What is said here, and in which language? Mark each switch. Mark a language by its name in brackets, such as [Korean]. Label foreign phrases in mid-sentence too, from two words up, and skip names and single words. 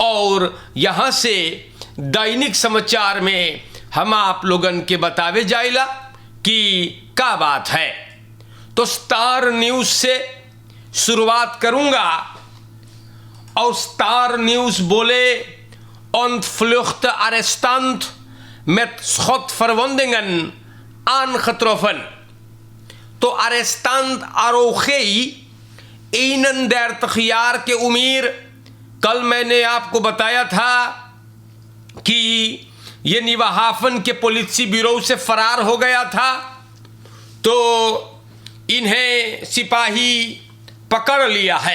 [Caribbean Hindustani] और यहाँ से दैनिक समाचार में हम आप लोगन के बतावे जाइला कि क्या बात है। तो स्टार न्यूज़ से शुरुआत करूंगा, और स्टार न्यूज़ बोले [Dutch] Ontvlucht Arrestant met schotverwondingen aangetroffen। [Caribbean Hindustani] तो अरेस्टेंट आरोखेई 31 jaar के उम्र, कल मैंने आपको बताया था कि ये निवाहाफन के पुलिस ब्यूरो से फरार हो गया था, तो इन्हें सिपाही पकड़ लिया है।